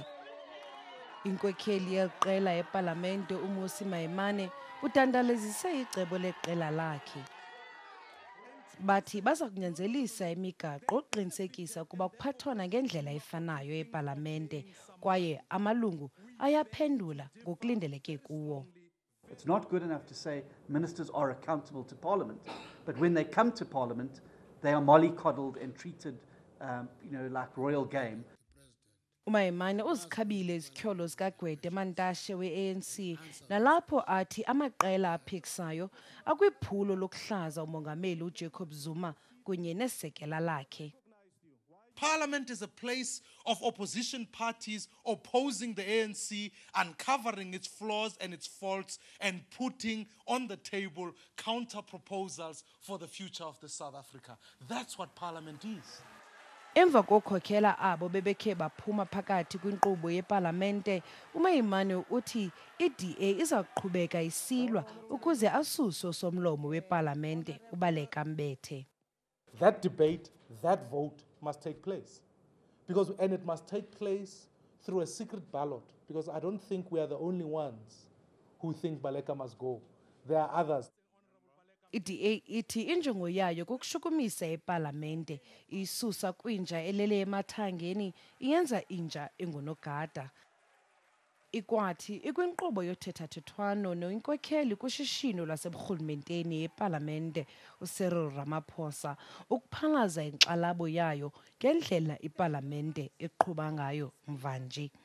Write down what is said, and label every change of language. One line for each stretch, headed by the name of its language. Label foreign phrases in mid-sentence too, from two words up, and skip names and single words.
Xhosa: Inkokheli yeqela epalamente uMmusi Maimane udandalazise icebo leqela lakhe. Bathi baza kunyanzelisa imigaqo uqinisekisa ukuba kuphathwana ngendlela efanayo epalamente kwaye amalungu ayaphendula ngokulindeleke kuwo.
English: It's not good enough to say ministers are accountable to Parliament, but when they come to Parliament, they are mollycoddled and treated, like royal game.
Xhosa: uMaimane uzikhabile izityholo zikaGwede Mantashe we-ANC nalapho athi amaqela aphikisayo akwiphulo lokuhlaza umongameli uJacob Zuma kunye nesekela lakhe.
English: Parliament is a place of opposition parties opposing the ANC, uncovering its flaws and its faults, and putting on the table counter proposals for the future of the South Africa. That's what Parliament is.
Xhosa: Emva kokhokhela abo bebekhe baphuma phakathi kwinkqubo yepalamente, uMaimane uthi i-DA iza kuqhubeka isilwa ukuze asuswe somlomo wepalamente uBaleka Mbete.
English: That debate, that vote must take place. And it must take place through a secret ballot, because I don't think we are the only ones who think Baleka must go. There are others.
Xhosa: I-DA ithi injongo yayo kukushukumisa epalamente, isusa kwinja elele emathangeni, iyenza inja engunogada. Ikwathi ikwinkqubo yothethathethwano noyinkokheli kushishino lwaseburhulumenteni epalamente uCyril Ramaphosa ukuphalaza inkxalabo yayo ngendlela ipalamente eqhuba ngayo mvanje.